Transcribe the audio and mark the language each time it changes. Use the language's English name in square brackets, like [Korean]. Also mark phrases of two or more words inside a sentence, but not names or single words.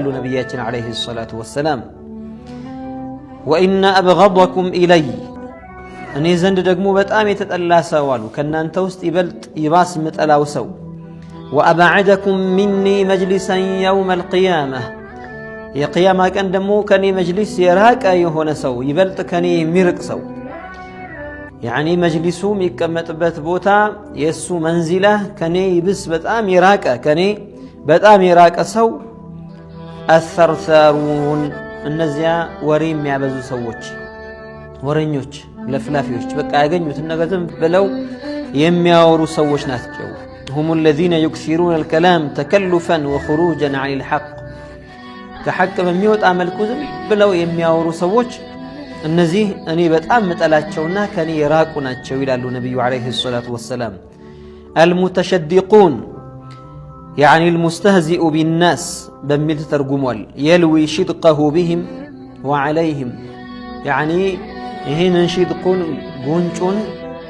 [Amharic] ነቢያችን [Arabic] عليه الصلاة والسلام። وإن أبغضكم إلي [Amharic] እኔ ዘንድ ደግሞ በጣም የተጠላ ሰው አሉ ከእናንተ ውስጥ ይበልጥ ይባስ ምጠላው ሰው [Arabic] وأبعدكم مني مجلسا يوم القيامة [Amharic] የቅያማ ቀን ደግሞ ከኔ መጅሊስ የራቀ የሆነ ሰው ይበልጥ ከኔ የሚርቅ ሰው ያኒ መጅሊሱ የሚቀመጥበት ቦታ የእሱ መንዚላ ከኔ ይብስ በጣም የራቀ ከኔ በጣም የራቀ ሰው አሰርሳሩን እነዚያ ወሬ የሚያበዙ ሰዎች ወረኞች ለፍላፊዎች በቃ ያገኙትን ነገር ዝም ብለው የሚያወሩ ሰዎች ናቸው። [Arabic] هم الذين يكثرون الكلام تكلفا وخروجا عن الحق كحق [Amharic] በሚወጣ መልኩ ዝም ብለው የሚያወሩ ሰዎች እነዚህ እኔ በጣም መጠላቸውና ከኔ የራቁ ናቸው ይላሉ ነብዩ [Arabic] عليه الصلاة والسلام። المتشدقون يعني المستهزئ بالناس [Amharic] በሚል ተርጉሟል። [Arabic] يلوي شدقه بهم وعليهم يعني [Amharic] ይህንን ሽድቁን ጉንጩን